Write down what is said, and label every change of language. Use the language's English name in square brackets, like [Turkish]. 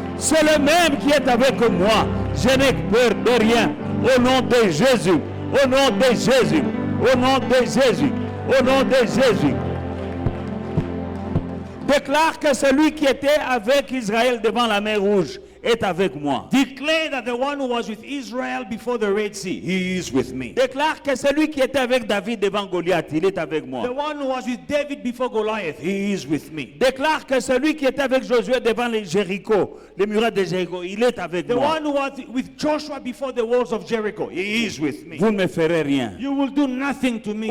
[French] C'est le même qui est avec moi. Je n'ai peur de rien. Au nom de Jésus. Au nom de Jésus. Au nom de Jésus. Au nom de Jésus. Déclare que celui qui était avec Israël devant la mer Rouge est avec moi. [English] Declare that the one who was with Israel before the Red Sea, he is with me. [French] Déclare que celui qui était avec David devant Goliath, il est avec [English] The [French] moi. [English] one who was with David before Goliath, he is with me. [French] Déclare que celui qui était avec Josué devant les Jéricho, les murailles de Jéricho, il est avec [English] The [French] moi. [English] one who was with Joshua before the walls of Jericho, he is with me. [French] Vous ne me ferez rien. [English] You will do nothing to me.